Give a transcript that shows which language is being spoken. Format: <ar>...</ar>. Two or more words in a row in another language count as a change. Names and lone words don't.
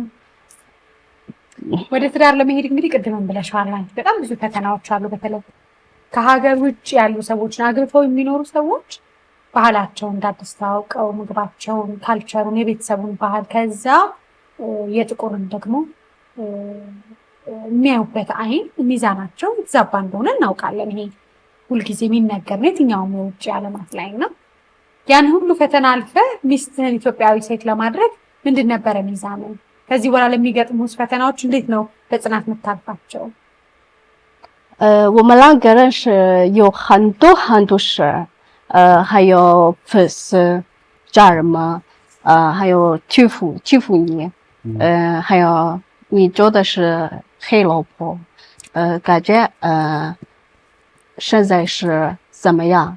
<am>ወደ ትዳር ለመሄድ እንግዲህ ቅድም ብለሻል አንቺ በጣም ብዙ ፈተናዎች አሉ። በተለይ ከሀገር ውጭ ያሉ ሰዎችን አግብተው የሚኖሩ ሰዎች ባህላቸውን እንዳትስተዋውቀው ምግባቸውን፣ ካልቸሩን፣ የቤተሰቡን ባህል ከዛ የጥቁርን ደግሞ የሚያዩበት አይን ሚዛናቸው የተዛባ እንደሆነ እናውቃለን። ይሄ ሁልጊዜ የሚነገር ነው የትኛውም የውጭ ዓለማት ላይ እና ያን ሁሉ ፈተና አልፈ ሚስትህን ኢትዮጵያዊ ሴት ለማድረግ ምንድን ነበረ ሚዛኑ? ከዚህ በኋላ ለሚገጥሙት ፈተናዎች እንዴት ነው በጽናት የምታልፋቸው?</am> <zh>我们两个人是有很多事，还有粉丝、家人们，还有祝福你，还有你做的是黑老婆，感觉现在是怎么样？</zh>